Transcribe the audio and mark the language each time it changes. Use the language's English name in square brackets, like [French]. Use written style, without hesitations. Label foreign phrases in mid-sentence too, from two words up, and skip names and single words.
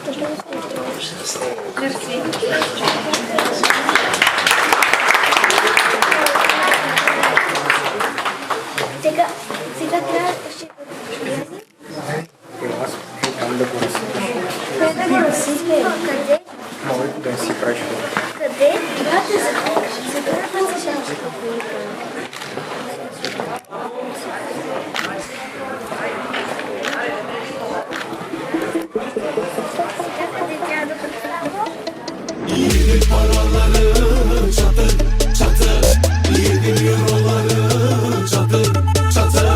[Bulgarian] Сега трябва ще Там да го разсипаш. да го разсипем. Къде? Може да си правиш. Къде? Брате, за първи път се шапче. [Turkish] Yedim paraları çatır çatır, yedim euroları çatır çatır.